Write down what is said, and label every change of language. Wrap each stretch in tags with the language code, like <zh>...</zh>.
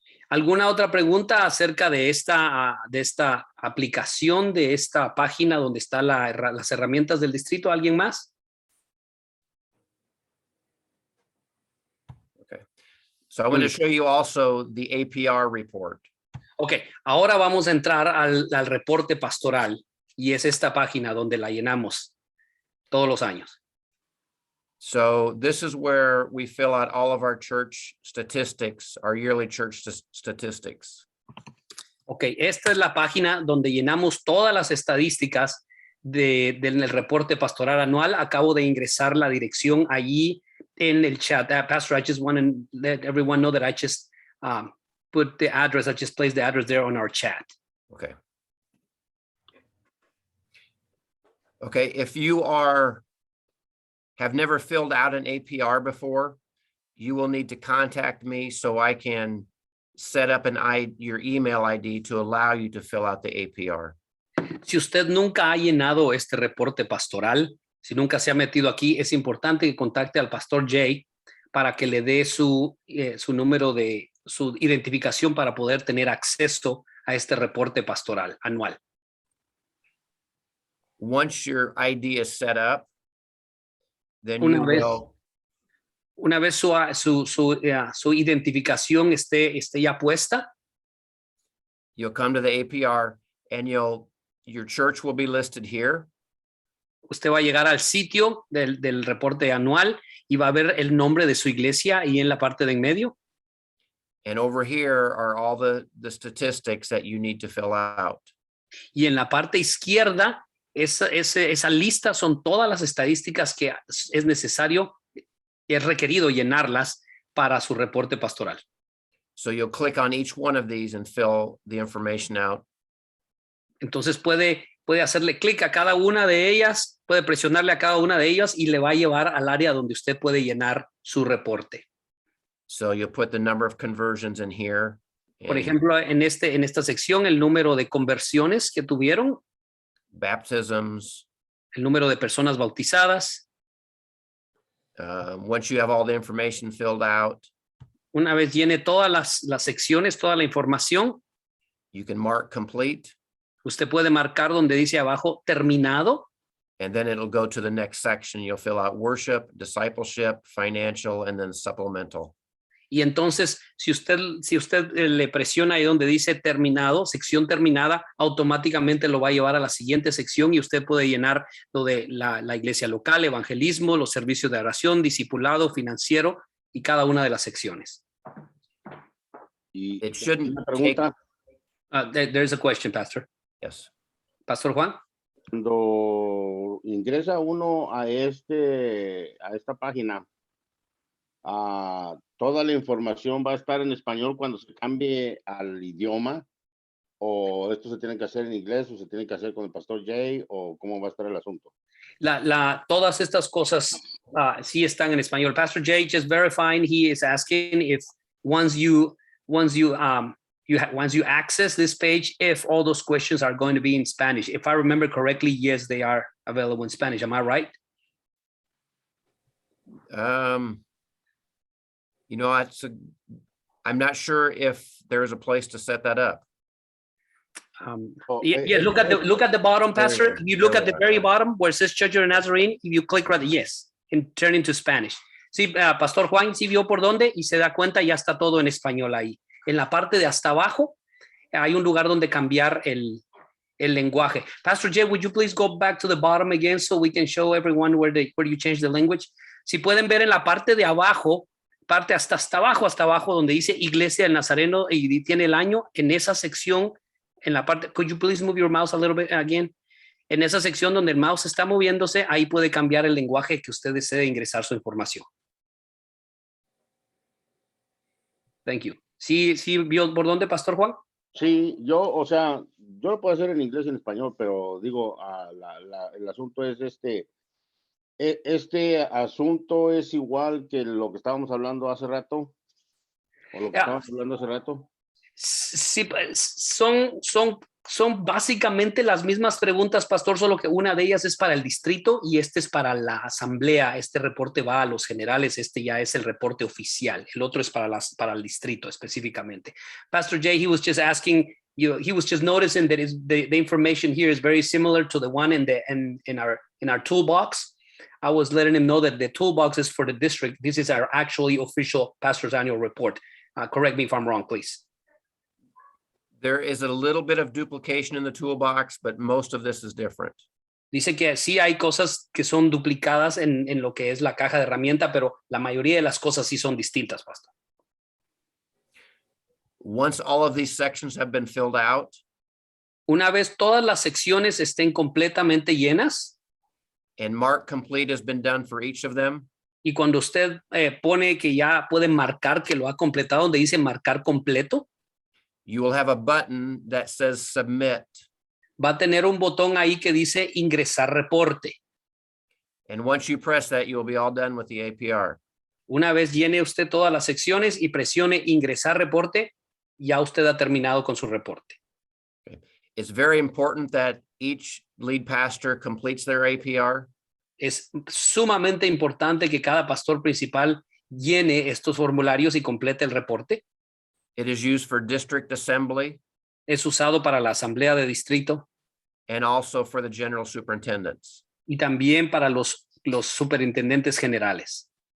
<es>¿Alguna otra pregunta acerca de esta aplicación, de esta página donde están las herramientas del distrito? ¿Alguien más?</es> <en>So I'm going to show you also the APR report.</en> <es>Ok, ahora vamos a entrar al reporte pastoral y es esta página donde la llenamos todos los años.</es> <en>So this is where we fill out all of our church statistics, our yearly church statistics.</en> <es>Ok, esta es la página donde llenamos todas las estadísticas del reporte pastoral anual. Acabo de ingresar la dirección allí en el chat.</es> <en>Pastor, I just want to let everyone know that I just put the address, I just placed the address there on our chat. Okay. Okay, if you have never filled out an APR before, you will need to contact me so I can set up your email ID to allow you to fill out the APR.</en> <es>Si usted nunca ha llenado este reporte pastoral, si nunca se ha metido aquí, es importante que contacte al pastor Jay para que le dé su número de su identificación para poder tener acceso a este reporte pastoral anual.</es> <en>Once your ID is set up, then</en> <es>Una vez su identificación esté ya puesta,</es> <en>you'll come to the APR and your church will be listed here.</en> <es>usted va a llegar al sitio del reporte anual y va a ver el nombre de su iglesia y en la parte de en medio.</es> <en>And over here are all the statistics that you need to fill out.</en> <es>Y en la parte izquierda, esa lista son todas las estadísticas que es necesario, es requerido llenarlas para su reporte pastoral.</es> <en>So you'll click on each one of these and fill the information out.</en> <es>Entonces puede hacerle clic a cada una de ellas, puede presionarle a cada una de ellas y le va a llevar al área donde usted puede llenar su reporte.</es> <en>So you'll put the number of conversions in here.</en> <es>Por</es> <en>and</en> <es>ejemplo, en esta sección, el número de conversiones que tuvieron,</es> <en>baptisms.</en> <es>el número de personas bautizadas.</es> <en>Once you have all the information filled out,</en> <es>Una vez llene todas las secciones, toda la información,</es> <en>you can mark complete,</en> <es>usted puede marcar donde dice abajo terminado.</es> <en>and then it'll go to the next section. You'll fill out worship, discipleship, financial, and then supplemental.</en> <es>Y entonces, si usted le presiona ahí donde dice terminado, sección terminada, automáticamente lo va a llevar a la siguiente sección y usted puede llenar lo de la iglesia local, evangelismo, los servicios de oración, discipulado, financiero y cada una de las secciones. Y</es> <en>It shouldn't</en> <es>una pregunta,</es> <en>There's a question, Pastor. Yes. Pastor Juan.</en> <es>cuando ingresa uno a esta página, toda la información va a estar en español cuando se cambie al idioma, o esto se tiene que hacer en inglés, o se tiene que hacer con el pastor Jay, o cómo va a estar el asunto. Todas estas cosas sí están en español.</es> <en>Pastor Jay just verifying, he is asking if once you access this page, if all those questions are going to be in Spanish. If I remember correctly, yes, they are available in Spanish. Am I right? You know, I'm not sure if there's a place to set that up. Look at the bottom, Pastor. If you look at the very bottom where it says Church of the Nazarene, if you click right, yes, and turn into Spanish.</en> <es>Sí, Pastor Juan, sí vio por dónde y se da cuenta, ya está todo en español ahí. En la parte de hasta abajo hay un lugar donde cambiar el lenguaje.</es> <en>Pastor Jay, would you please go back to the bottom again so we can show everyone where you change the language?</en> <es>Si pueden ver en la parte de abajo, parte hasta abajo, donde dice Iglesia del Nazareno y tiene el año, en esa sección, en la parte,</es> <en>could you please move your mouse a little bit again?</en> <es>En esa sección donde el mouse está moviéndose, ahí puede cambiar el lenguaje que usted desee ingresar su información.</es> <en>Thank you.</en> <es>¿Sí vio por dónde, Pastor Juan? Sí, yo lo puedo hacer en inglés y en español, pero digo, el asunto es este asunto es igual que lo que estábamos hablando hace rato, o lo que estábamos hablando hace rato. Sí, son Son básicamente las mismas preguntas, pastor, solo que una de ellas es para el distrito y este es para la asamblea. Este reporte va a los generales, este ya es el reporte oficial. El otro es para el distrito específicamente.</es> <en>Pastor Jay, he was just asking, he was just noticing that the information here is very similar to the one in our toolbox. I was letting him know that the toolbox is for the district. This is our actually official pastor's annual report. Correct me if I'm wrong, please. There is a little bit of duplication in the toolbox, but most of this is different.</en> <es>Dice que sí hay cosas que son duplicadas en lo que es la caja de herramienta, pero la mayoría de las cosas sí son distintas, pastor.</es> <en>Once all of these sections have been filled out,</en> <es>Una vez todas las secciones estén completamente llenas</es> <en>and mark complete has been done for each of them,</en> <es>y cuando usted pone que ya puede marcar que lo ha completado, donde dice marcar completo,</es> <en>you will have a button that says submit.</en> <es>va a tener un botón ahí que dice ingresar reporte.</es> <en>And once you press that, you will be all done with the APR.</en> <es>Una vez llene usted todas las secciones y presione ingresar reporte, ya usted ha terminado con su reporte.</es> <en>It's very important that each lead pastor completes their APR.</en> <es>Es sumamente importante que cada pastor principal llene estos formularios y complete el reporte.</es> <en>It is used for district assembly</en> <es>Es usado para la asamblea de distrito</es> <en>and also for the general superintendents.</en> <es>y también para los superintendentes generales.</es>